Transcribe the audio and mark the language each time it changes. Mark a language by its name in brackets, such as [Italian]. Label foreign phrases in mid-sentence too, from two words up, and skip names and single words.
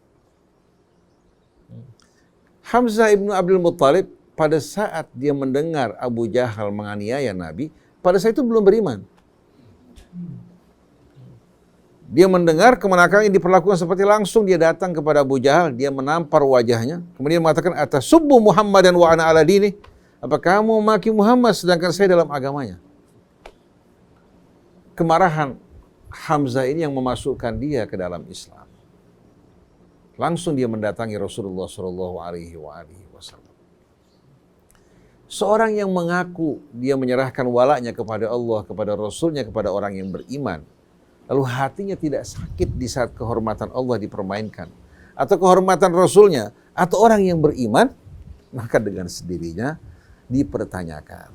[Indonesian] Hamzah ibnu Abdul Muttalib pada saat dia mendengar Abu Jahal menganiaya Nabi, pada saat itu belum beriman. Dia mendengar kemenakan yang diperlakukan seperti langsung dia datang kepada Abu Jahal, dia menampar wajahnya, kemudian mengatakan, [Arabic] "أتسب محمدا وأنا على ديني?" [Indonesian] Apa kamu maki Muhammad sedangkan saya dalam agamanya? Kemarahan Hamzah ini yang memasukkan dia ke dalam Islam. Langsung dia mendatangi Rasulullah SAW. Seorang yang mengaku dia menyerahkan walaknya kepada Allah, kepada Rasulnya, kepada orang yang beriman, lalu hatinya tidak sakit di saat kehormatan Allah dipermainkan, atau kehormatan Rasulnya, atau orang yang beriman, maka dengan sendirinya dipertanyakan.